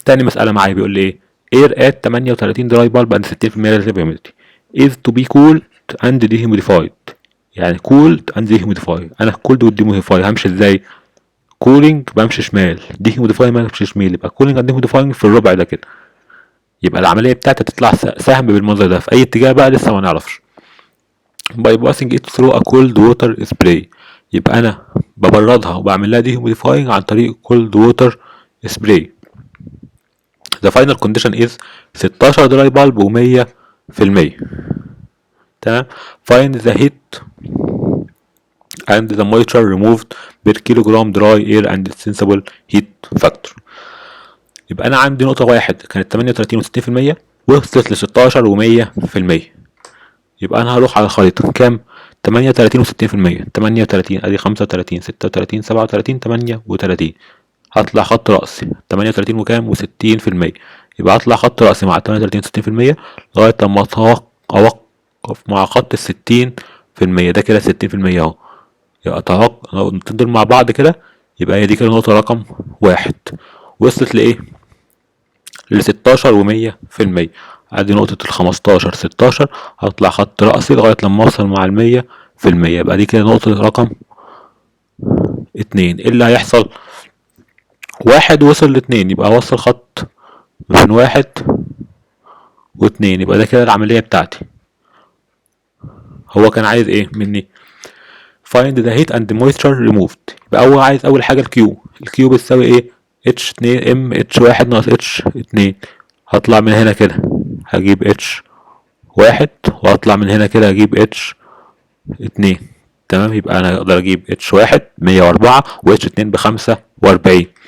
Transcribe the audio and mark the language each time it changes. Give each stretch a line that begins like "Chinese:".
Arabic: تاني مسألة معايا بيقول لي ايه؟
English: air at 38 dry bulb and 60% relative humidity is to be cooled and dehumidified. يعني cooled and dehumidified.
Arabic: انا cooled و dehumidified همشي ازاي؟ cooling بمشي شمال، dehumidified ما بمشي شمال، يبقى
English: cooling and dehumidified
Arabic: في الربع ده كده. يبقى العملية بتاعتي هتطلع سهم بالمنظر ده في اي اتجاه بقى لسه ما نعرفش.
English: by passing it through a cold water spray.
Arabic: يبقى انا ببردها وبعمل لها dehumidifying عن طريق
English: cold water spray. The final condition is 16
Arabic: دراي بالب و100%. تمام.
English: Find the heat and the moisture removed per kilogram dry air and its sensible heat factor.
Arabic: يبقى أنا عندي نقطة واحد كانت 38 و60%، وصلت ل16 و100%. يبقى أنا هروح على الخريطة كام؟ 38 و60%. 38 أدي 35 36 37 38. هطلع خط رأسي 38 وكام و60%، يبقى هطلع خط رأسي مع 38 60% لغاية لما أوقف مع خط ال60%. ده كده 60% اهو. يبقى لو دول مع بعض كده، يبقى هي دي كده نقطة رقم واحد. وصلت لإيه؟ ل16 و100%. ادي نقطة ال15 16، هطلع خط رأسي لغاية لما اوصل مع ال100%. يبقى دي كده نقطة رقم 2. ايه اللي هيحصل؟ واحد وصل لاتنين، يبقى اوصل خط من 1 و2. يبقى ده كده العملية بتاعتي. هو كان عايز ايه مني؟
English: find the heat and moisture removed.
Arabic: يبقى هو عايز اول حاجة الكيو بتساوي ايه؟ H2 M H1 ناقص H2. هطلع من هنا كده هجيب واحد، واطلع من هنا كده اجيب اتش اتنين. تمام، يبقى انا اقدر اجيب اتش واحد 104 واتش اتنين ب45.